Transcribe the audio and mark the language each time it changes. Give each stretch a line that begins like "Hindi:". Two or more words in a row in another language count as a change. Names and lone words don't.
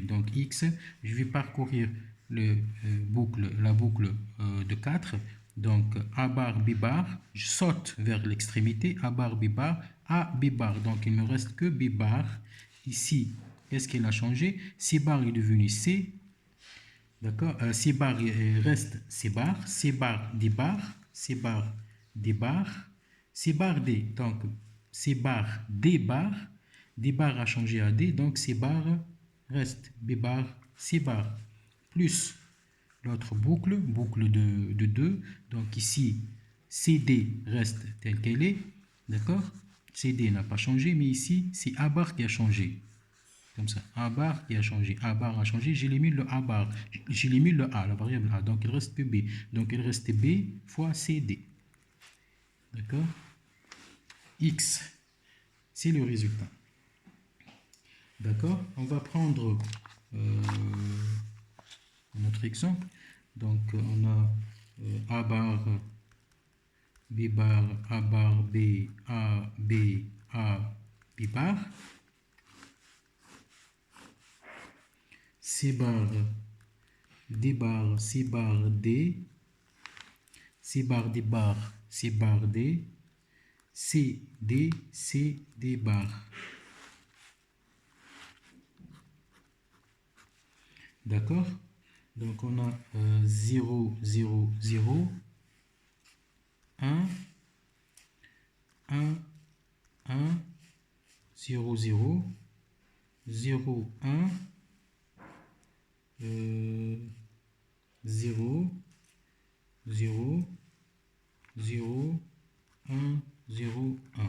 French: Donc x, je vais parcourir la boucle de 4. Donc A bar, B bar, je saute vers l'extrémité, A bar, B bar, A, B bar. Donc il ne me reste que B bar. Ici, qu'est-ce qu'elle a changé? C bar est devenu C. D'accord? C bar reste C bar, C bar, D bar, C bar, D bar, C bar, D. Donc C bar, D bar, D bar a changé à D, donc C bar reste B bar, C bar, plus l'autre boucle de 2. Donc ici, CD reste telle qu'elle est, d'accord? CD n'a pas changé, mais ici, c'est A bar qui a changé. Comme ça, A bar qui a changé. A bar a changé, j'élimine le A bar. J'élimine le A, la variable A. Donc il reste que B. Donc il reste B fois CD. D'accord? X, c'est le résultat. D'accord? On va prendre notre exemple. Donc on a A bar, B bar, A bar, B, A, B, A, B bar. C bar, D bar, C bar, D, C bar, D bar, C bar, D, C, D, C, D bar. D'accord? Donc on a 0, 0, 0, 1, 1, 1, 0, 0, 0, 1, 0, 0, 0, 1, 0, 1.